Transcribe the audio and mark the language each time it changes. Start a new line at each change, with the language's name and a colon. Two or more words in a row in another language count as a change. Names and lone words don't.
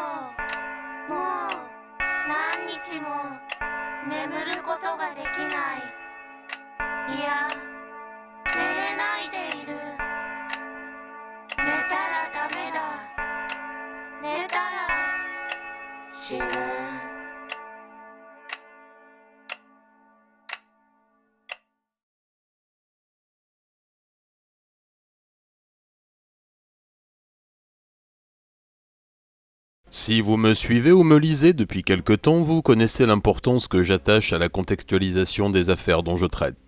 Japanese: もう何日も眠ることができない。いや、寝れないでいる。寝たらダメだ。寝たら死ぬ。
French: Si vous me suivez ou me lisez depuis quelque temps, vous connaissez l'importance que j'attache à la contextualisation des affaires dont je traite.